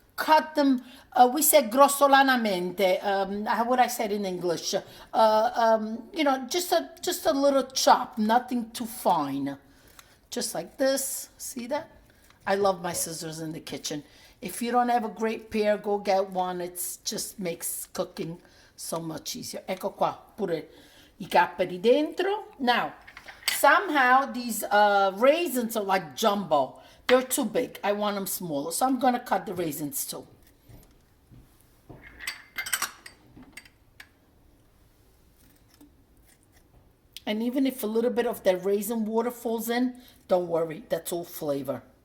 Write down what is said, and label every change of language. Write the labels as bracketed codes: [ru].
[en] cut them, we say grossolanamente, how would I say it in English? You know, just a little chop, nothing too fine. Just like this, see that? I love my scissors in the kitchen. If you don't have a great pair, go get one. It just makes cooking so much easier. [it] Ecco qua, pure I capperi dentro. [en] Now, somehow these raisins are like jumbo. They're too big. I want them smaller. So I'm going to cut the raisins too. And even if a little bit of that raisin water falls in, don't worry. That's all flavor.